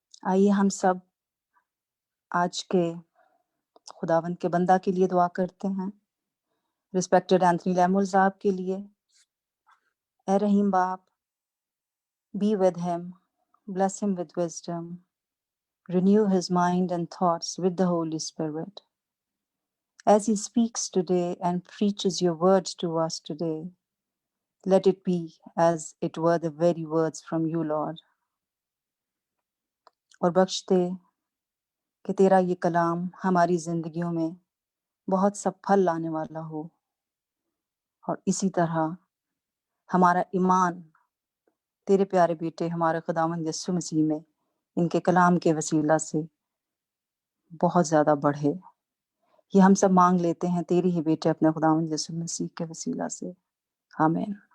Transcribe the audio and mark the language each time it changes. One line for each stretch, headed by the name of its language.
Urdu: آئیے ہم سب آج کے خداوند کے بندہ کے لیے دعا کرتے ہیں، رسپیکٹڈ اینتھنی لیمول صاحب کے لیے۔ اے رحیم باپ،
English: be with him, bless him with wisdom, renew his mind and thoughts with the Holy Spirit. As he speaks today and preaches your words to us today, let it be as it were the very words from you, Lord.
Urdu: اور بخش دے کہ تیرا یہ کلام ہماری زندگیوں میں بہت سا پھل لانے والا ہو، اور اسی طرح ہمارا ایمان تیرے پیارے بیٹے ہمارے خداوند یسوع مسیح میں ان کے کلام کے وسیلہ سے بہت زیادہ بڑھے۔ یہ ہم سب مانگ لیتے ہیں تیری ہی بیٹے اپنے خداوند یسوع مسیح کے وسیلہ سے، آمین۔